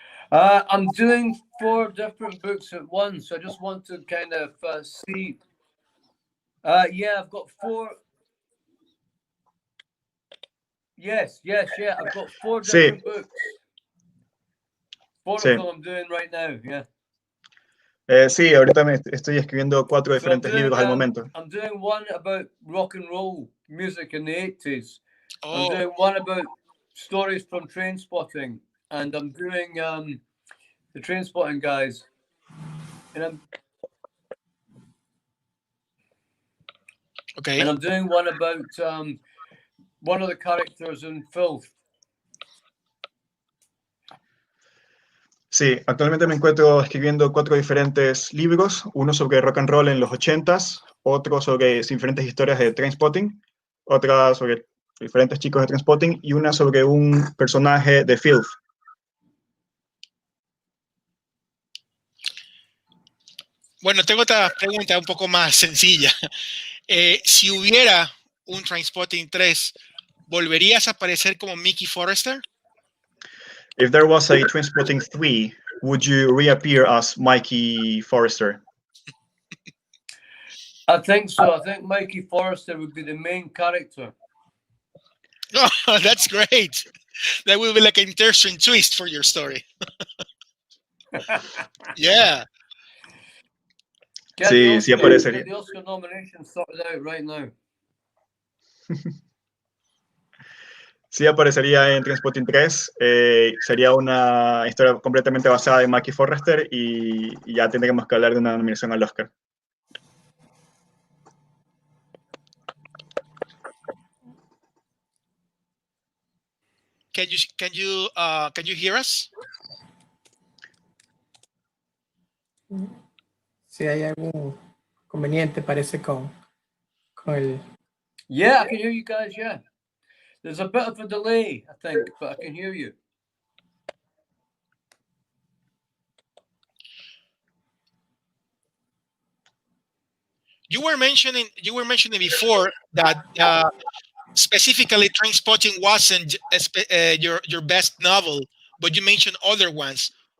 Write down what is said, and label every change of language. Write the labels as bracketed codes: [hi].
[en] I'm doing 4 different books at once. I just want to kind of see. Yeah, I've got 4. Yes. I've got 4 different books. 4 of them I'm doing right now. Yeah. [es] Sí, ahorita estoy escribiendo 4 diferentes libros al momento. [en] I'm doing one about rock and roll music in the 80s. Oh. I'm doing one about stories from Trainspotting, and I'm doing the Trainspotting guys. And I'm doing one about one of the characters in Filth. [es] Sí, actualmente me encuentro escribiendo 4 diferentes libros, uno sobre rock and roll en los 80s, otro sobre diferentes historias de Trainspotting, otra sobre diferentes chicos de Trainspotting y una sobre un personaje de Filth. Bueno, tengo otra pregunta un poco más sencilla. Si hubiera un Trainspotting 3, ¿volverías a aparecer como Mickey Forrester? [en] If there was a Trainspotting 3, would you reappear as Mikey Forrester? I think so. I think Mikey Forrester would be the main character. Oh, that's great. That will be like an interesting twist for your story. Yeah. [es] Sí, aparecería. [en] Get the Oscar nomination sorted out right now. [es] Sí aparecería en Trainspotting 3, sería una historia completamente basada en Mikey Forrester y ya tendríamos que hablar de una nominación al Oscar. [en] Can you hear us? [es] Si hay algún conveniente, parece con el... [en] Yeah, I can hear you guys, yeah. There's a bit of a delay, I think, but I can hear you. You were mentioning before that specifically Trainspotting wasn't your best novel, but you mentioned other ones.